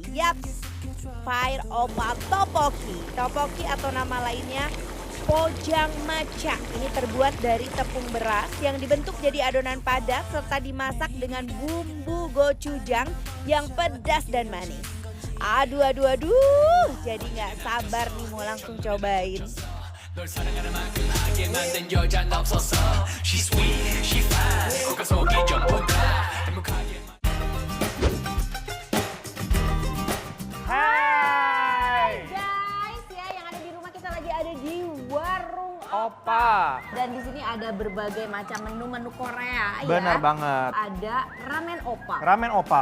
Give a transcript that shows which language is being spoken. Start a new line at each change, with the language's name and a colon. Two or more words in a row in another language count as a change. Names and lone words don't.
Indonesian: Yaps, Fire Oppa Tteokbokki. Tteokbokki atau nama lainnya pojangmacha. Ini terbuat dari tepung beras yang dibentuk jadi adonan padat serta dimasak dengan bumbu gochujang yang pedas dan manis. Aduh, jadi nggak sabar nih mau langsung cobain.
Korean: 널 사랑하는 만큼 하게 만든 여자는 없었어.
English: She sweet, she fine.
Korean: 고가 속이 전부 다 행복하게.
Indonesian: Hai Guys, ya yang ada di rumah kita lagi ada di warung Oppa. Dan di sini ada berbagai macam menu-menu Korea ya. Benar banget. Ada ramen oppa. Ramen Oppa.